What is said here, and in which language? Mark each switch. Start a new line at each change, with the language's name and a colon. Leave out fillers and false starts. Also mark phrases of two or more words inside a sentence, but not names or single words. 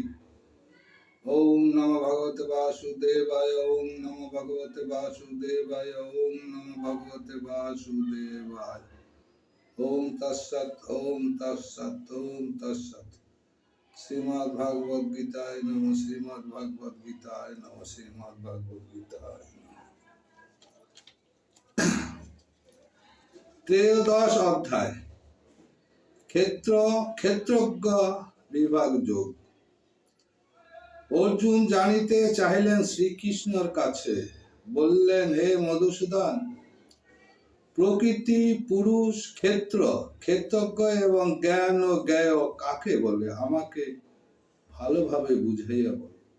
Sanskrit: ओम नमः भगवते वासुदेवाय ओम नमः भगवते वासुदेवाय ओम नमः भगवते वासुदेवाय। ओम तत्सत् ओम तत्सत् ओम तत्सत्। श्रीमद् भागवत गीताय नमः श्रीमद् भागवत गीताय नमः श्रीमद् भागवत गीताय नमः।
Bangla: ত্রয়োদশ অধ্যায় ক্ষেত্রজ্ঞ বিভাগ যোগ। অর্জুন জানিতে চাহিলেন শ্রীকৃষ্ণর কাছে, বললেন, হে মধুসূদন, প্রকৃতি, পুরুষ, ক্ষেত্রজ্ঞ এবং জ্ঞান ও জ্ঞেয় কাকে বলে আমাকে ভালোভাবে বুঝাইয়া বল।